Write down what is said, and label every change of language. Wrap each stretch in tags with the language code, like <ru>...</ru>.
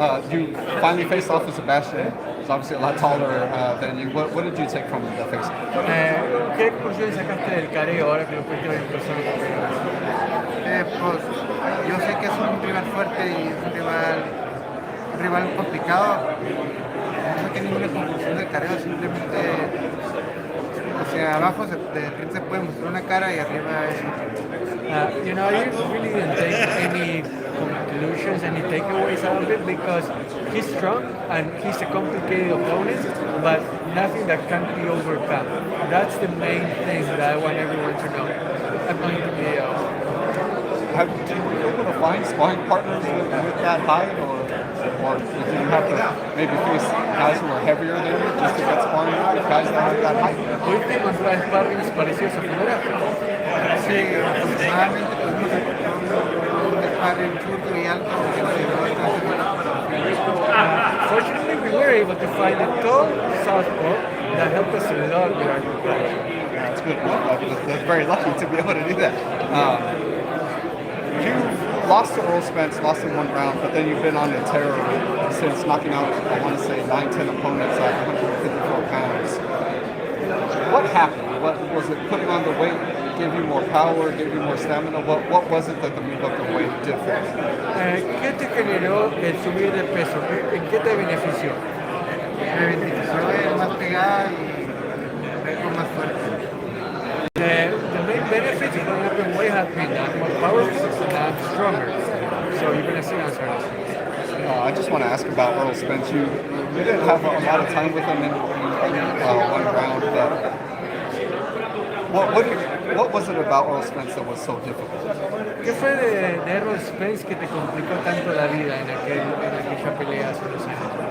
<en>You finally faced off with Sebastian. He's obviously a lot taller than you. What did you take from the facing?</en> <es>¿Qué conclusión sacaste del careo ahora que lo pudiste ver en persona? Pues yo sé que es un rival fuerte y es un rival complicado. No saqué ninguna conclusión del careo, simplemente, o sea, abajo de repente se puede mostrar una cara y arriba es otra.</es> <en>I really didn't take any conclusions, any takeaways out of it because he's strong and he's a complicated opponent, but nothing that can't be overcome. That's the main thing that I want everyone to know. I'm going to be Have you been able to find sparring partners with that height, or did you have to maybe face guys who are heavier than you just to get sparring with guys that have that height?</en> <es>¿Pudiste encontrar sparrings parecidos a Fundora? Sí, afortunadamente tuvimos un sparring chuto y alto que nos ayudó bastante.</es> <en>Fortunately, we were able to find a tall southpaw that helped us a lot with our preparation. That's good. That's very lucky to be able to do that. You lost to Errol Spence, lost in 1 round, but then you've been on a tear since knocking out, I want to say, 9-10 opponents at 154 pounds. What happened? What was it? Putting on the weight give you more power, give you more stamina? What was it that the move up the weight did for you?</en> <es>¿Qué te generó el subir de peso? ¿En qué te benefició? Me benefició ver más pegada y ver más fuerte.</es> <en>The main benefits of going up in weight have been that I'm more powerful and I'm stronger. So you're going to see answer. I just want to ask about Errol Spence. You didn't have a lot of time with him in 1 round, but what was it about Errol Spence that was so difficult?</en> <es>¿Qué fue de Errol Spence que te complicó tanto la vida en aquella pelea hace unos años?</es>